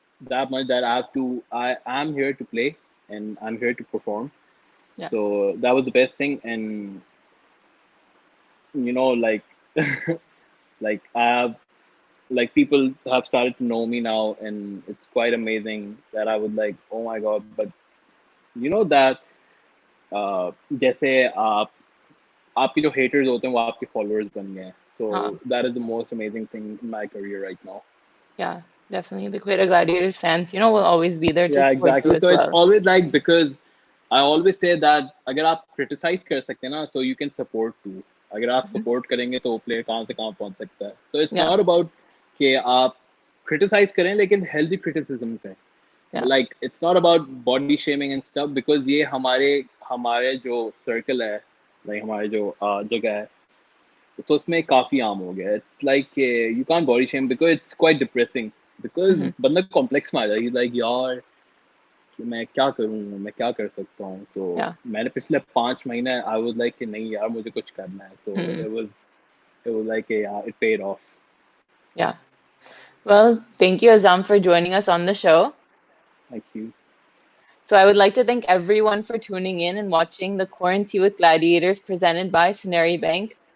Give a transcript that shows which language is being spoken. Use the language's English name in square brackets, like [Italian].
[English] that much that I am here to play and I'm here to perform. Yeah. So that was the best thing, and like like I have like people have started to know me now, and it's quite amazing that I would like, oh my god. But that [Hindi] जैसे आपके जो haters होते हैं वो आपके followers बन गए हैं. [English] So that is the most amazing thing in my career right now. Yeah, definitely. The Quetta Gladiators fans, will always be there to Yeah, support you exactly. as So it's well. always like, because I always say that [Hindi] अगर आप criticize कर सकते हैं ना, [English] so you can support too. [Hindi] अगर आप Hmm. support करेंगे तो player कहाँ से कहाँ पहुँच सकता है. [English] So it's Yeah, not about [Hindi] कि आप criticize करें, लेकिन [English] healthy criticism [Hindi] करें. [English] yeah. Like it's not about body shaming and stuff, because [Hindi] ये हमारे हमारे जो circle है, like हमारे जो जगह है, तो उसमें काफी आम हो गया. [English] It's like you can't body shame because it's quite depressing. Because Hmm. [Hindi] बंदा complex में आ जाए. [English] He's like, [Hindi] यार कि मैं क्या करूँ, मैं क्या कर सकता हूँ. तो [English] Yeah. [Hindi] मैंने पिछले 5 महीने [English] I was like [Hindi] कि नहीं यार मुझे कुछ करना है. तो Hmm. [English] it was like yeah, it paid off. Yeah. Well, thank you, Azam, for joining us on the show. Thank you. So I would like to thank everyone for tuning in and watching the Quarantine with Gladiators presented by Scenery Bank.